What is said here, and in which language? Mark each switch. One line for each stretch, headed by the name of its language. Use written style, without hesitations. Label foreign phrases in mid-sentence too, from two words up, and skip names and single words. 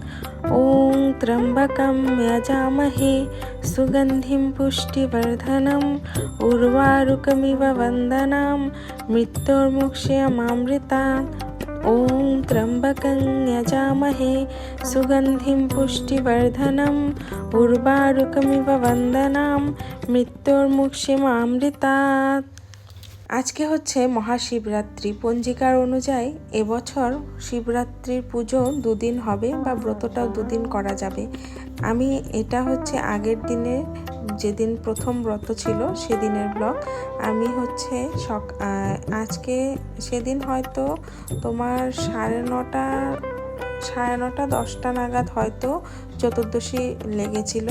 Sanskrit: ॐ त्र्यम्बकं यजामहे सुगन्धिं पुष्टिवर्धनम् उर्वारुकमिव वन्दनां मृत्युर्मुक्षयमामृतात्। ॐ त्र्यम्बकं यजामहे सुगन्धिं पुष्टिवर्धनम् उर्वारुकमिव वन्दनां मृत्युर्मुक्षयमामृतात्।
Bangla: আজকে হচ্ছে মহাশিবরাত্রি। পঞ্জিকার অনুযায়ী এবছর শিবরাত্রির পুজো দুদিন হবে বা ব্রতটাও দুদিন করা যাবে। আমি এটা হচ্ছে আগের দিনে যেদিন প্রথম ব্রত ছিল সেদিনের ব্লগ। আমি হচ্ছে আজকে সেদিন হয়তো তোমার 9:30 10টা নাগাদ হয়তো চতুর্দশী লেগেছিল।